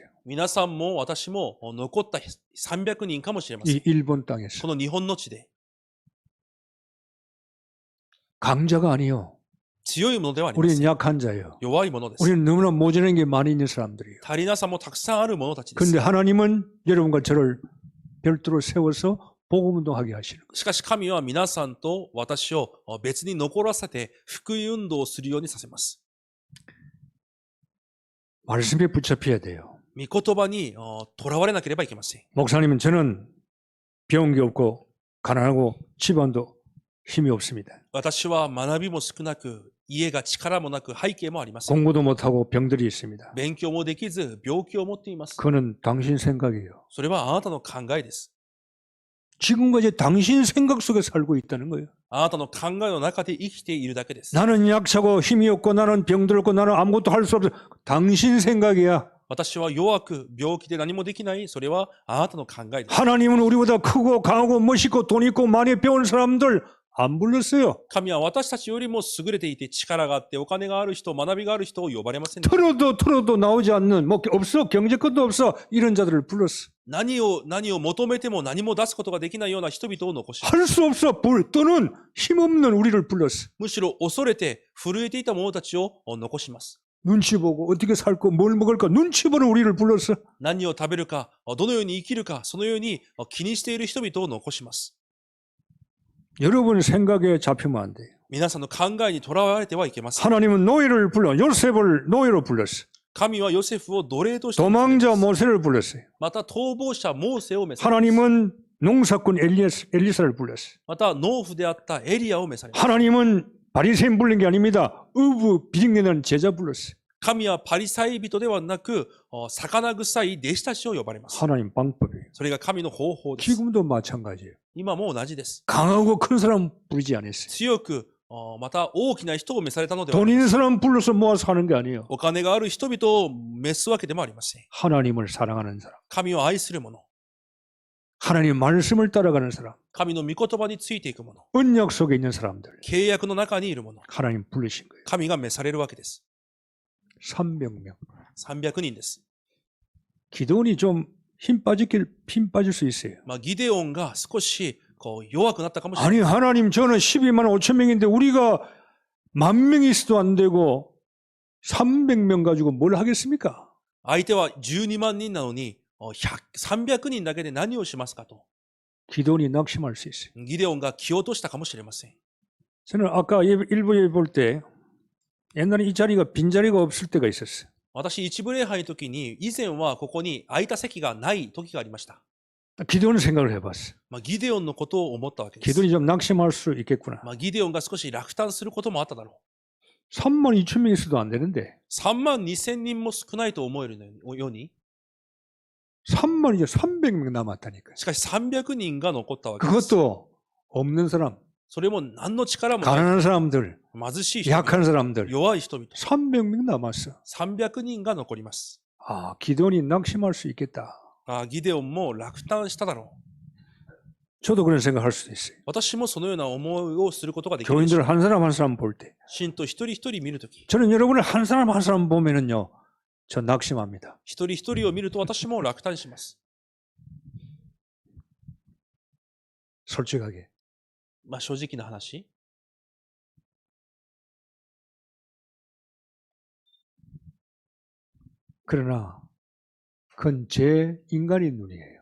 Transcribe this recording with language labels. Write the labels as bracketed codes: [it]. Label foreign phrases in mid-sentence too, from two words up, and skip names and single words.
[ja] 皆さんも私も残った300人かもしれません。 [ko] 이 일본 땅에서. [ja] この日本の地で [ko] 강자가 아니요. [ja] 強いものではありませ [ko] 우리는 [ja] ん。 [ko] 약한 자예요. [ja] 弱いものです。 [ko] 우리는 너무나 모자란 게 많이 있는 사람들이에요. [ja] 足りなさもたくさんある者たちです。 [ko] 그런데 하나님은 여러분과 저를 별도로 세워서 복음운동하게 하시는 거예요. [ja] しかし神は皆さんと私を別に残らせて福音運動をするようにさせます。 [ko] 말씀에 붙잡혀야 돼요. [ja] 御言葉にとらわれなければいけません。 [ko] 목사님은 저는 배운 게 없고 가난하고 집안도 힘이 없습니다. [ja] 私は学びも少なく、家が力もなく、背景もありません。 [ko] 공부도 못하고 병들이 있습니다. [ja] 勉強もできず、病気を持っています。 [ko] 그거는 당신 생각이에요. [ja] それはあなたの考えです。 [ko] 지금까지 당신 생각 속에 살고 있다는 거예요. [ja] あなたの考えの中で生きているだけです。 [ko] 나는 약하고 힘이 없고 나는 병들었고 나는 아무것도 할 수 없어. 당신 생각이야. [ja] 私は弱く、病気で何もできない。それはあなたの考えです。 [ko] 하나님은 우리보다 크고 강하고 멋있고 돈 있고 많이 배운 사람들 안 불렀어요. [ja] 神は私たちよりも優れていて力があってお金がある人、学びがある人を呼ばれませんでした。 [ko] 틀어도 나오지 않는 뭐 없어 경제권도 없어 이런 자들을 불렀어. [ja] 何を求めても何も出すことができないような人々を残します。 [ko] 할 수 없어 떠는 힘없는 우리를 불렀어. [ja] むしろ恐れて震えていた者たちを残します。 [ko] 눈치 보고 어떻게 살고 뭘 먹을까 눈치 보는 우리를 불렀어. [ja] 何を食べるか、どのように生きるか、そのように気にしている人々を残します。 [ko] 여러분 생각에 잡히면 안 돼요. [ja] 皆さんの考えにとらわれてはいけません。 [ko] 하나님은 노예를 불러 요셉을 노예로 불렀어. [ja] 神はヨセフを奴隷として、 [ko] 도망자 모세를 불렀어요. [ja] また逃亡者モーセを召されます。 [ko] 하나님은 농사꾼 엘리사를 불렀어요. [ja] また農夫であったエリアを召されます。 [ko] 하나님은 바리새인 부른 게 아닙니다. 어부 비ring내는 제자 불렀어요. [ja] 神はパリサイ人ではなく、魚臭い弟子たちを呼ばれます。 [ko] 하나님 방법이에요. [ja] それが神の方法です。 [ko] 지금도 마찬가지예요. [ja] 今も同じです。 [ko] 강하고 큰 사람 부르지 않았어요. [ja] 強く、また大きな人を召されたのでは [ko] 돈 있는 사람 불러서 모아서 하는 게 아니에요. [ja] お金がある人々を召すわけでもありません。 [ko] 하나님을 사랑하는 사람. [ja] 神を愛する者、 [ko] 하나님 말씀을 따라가는 사람. [ja] 神の御言葉についていく者、 [ko] 언약 속에 있는 사람들. [ja] 契約の中にいる者、 [ko] 하나님 부르신 거예요. [ja] 神が召されるわけです。 [ko] 300명. [ja] 300人です。 [ko] 기도원이 좀 힘 빠질 수 있어요. [ja] ギデオンが少し弱くなったかもしれない。 [ko] 아니 하나님 저는 12만 5천 명인데 우리가 10,000명이 있어도 안 되고 300명 가지고 뭘 하겠습니까? [ja] 相手は12万人なのに、300人だけで何をしますかと。 [ko] 기도원이 낙심할 수 있어요. [ja] ギデオンが気を落としたかもしれません。 [ko] 저는 아까 일부 예배 볼 때 옛날에 이 자리가 빈자리가 없을 때가 있었어요. [ja] 私、一部礼拝の時に、以前はここに空いた席がない時がありました。 [ko] 기도는 생각을 해봤어. [ja] ギデオンのことを思ったわけです。 [ko] 기도는 좀 낙심할 수 있겠구나. [ja] ギデオンが少し落胆することもあっただろ [ko] 3만 2천 명 있어도 안 되는데 [ja] う。3万2000人も少ないと思えるように、 [ko] 3만 이제 300명 남았다니까. [ja] しかし300人が残ったわけです。 [ko] 그것도 없는 사람, [ja] それも何の力もない。 [ko] 가난한 사람들, [ja] 貧しい人々、 [ko] 약한 사람들 [ja] 弱い人々、 [ko] 300명 남았어. [ja] 300 人が残ります。 [ko] 아, 기도원이 낙심할 수 있겠다. [ja] ギデオンも落胆しただろう。 [ko] 저도 그런 생각할 수도 있어요. [ja] 私もそのような思いをすることができるでしょう。 [ko] 교인들 한 사람 한 사람 볼 때, [ja] 信徒一人一人見るとき、 [ko] 저는 여러분을 한 사람 한 사람 보면은요, 저 낙심합니다. [ja] 一人一人を見ると私も落胆します。 [ko] 솔직하게. [ja] 正直な話。 [ko] 그러나 그건 제 인간의 눈이에요.